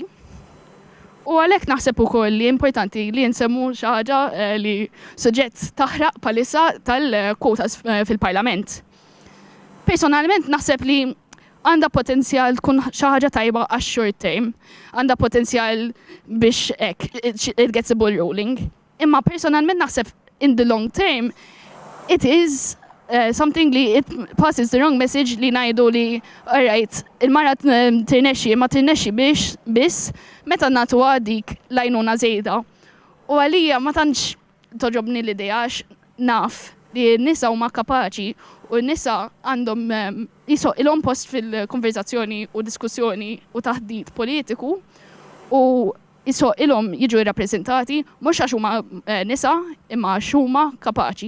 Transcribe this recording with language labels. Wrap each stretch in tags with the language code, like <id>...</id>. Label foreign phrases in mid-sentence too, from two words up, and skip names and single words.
<mt>U għalhekk naħseb ukoll li importanti li nsemmu xi ħaġa li suġġett taħraq bħalissa tal-kwotas fil-Parlament. Personalment naħseb li għandha potenzjal tkun xi ħaġa tajba għax-</mt> <en>short term,</en> <mt>għandha potenzjal biex</mt> <en>it gets the ball rolling.</en> <mt>Imma personalment naħseb</mt> <en>in the long term it is something</en> <mt>li</mt> <en>it passes the wrong message</en> <mt>li ngħidu li alright, il-mara tirnexxi ma tirnexxi biex biss meta nagħtuha dik l-għajnuna żejda. U għalija ma tantx toġobni l-idea għax naf li n-nisa huma kapaċi u n-nisa għandhom ilhom post fil-konverzazzjoni u diskussjoni u taħdid politiku u ilhom jiġu rappreżentati mhux għax huma nisa imma għax huma kapaċi.</mt>